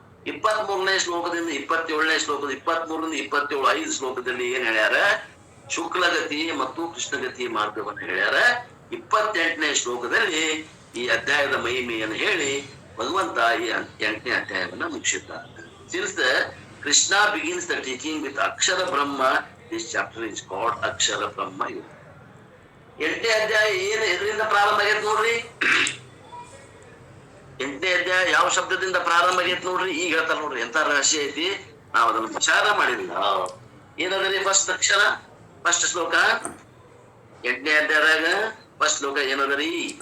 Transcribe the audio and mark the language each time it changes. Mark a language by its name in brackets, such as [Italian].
[Kannada] 23ನೇ ಶ್ಲೋಕದಿಂದ 27ನೇ ಶ್ಲೋಕದ 23ರಿಂದ 27 5 ಶ್ಲೋಕದಲ್ಲಿ ಏನ್ ಹೇಳ್ಯಾರ, ಶುಕ್ಲಗತಿ ಮತ್ತು ಕೃಷ್ಣಗತಿ ಮಾರ್ಗವನ್ನು ಹೇಳ್ಯಾರ. 28ನೇ ಶ್ಲೋಕದಲ್ಲಿ ಈ ಅಧ್ಯಾಯದ ಮಹಿಮೆಯನ್ನು ಹೇಳಿ ಭಗವಂತ ಈ 8ನೇ ಅಧ್ಯಾಯವನ್ನ ಮುಗಿಸಿದ್ದಾರೆ. [English] Since the Krishna begins the teaching with Akshara Brahma, this chapter is called Akshara Brahma Yoga. [Kannada] 8ನೇ ಅಧ್ಯಾಯ ಏನ್ ಎದರಿಂದ ಪ್ರಾರಂಭ ಆಗೈತೆ ನೋಡ್ರಿ. 8ನೇ ಅಧ್ಯಾಯ ಯಾವ ಶಬ್ದದಿಂದ ಪ್ರಾರಂಭ ಆಗೈತೆ ನೋಡ್ರಿ. ಈಗ ಹೇಳ್ತಾರ ನೋಡ್ರಿ, ಎಂತ ರಹಸ್ಯ ಐತಿ, ನಾವು ಅದನ್ನು ವಿಚಾರ ಮಾಡಿಲ್ಲ. ಏನದ್ರಿ ಫಸ್ಟ್ ಅಕ್ಷರ, ಫಸ್ಟ್ ಶ್ಲೋಕ 8ನೇ ಅಧ್ಯಾಯದಾಗ ಫಸ್ಟ್ ಶ್ಲೋಕ ಏನದರಿ.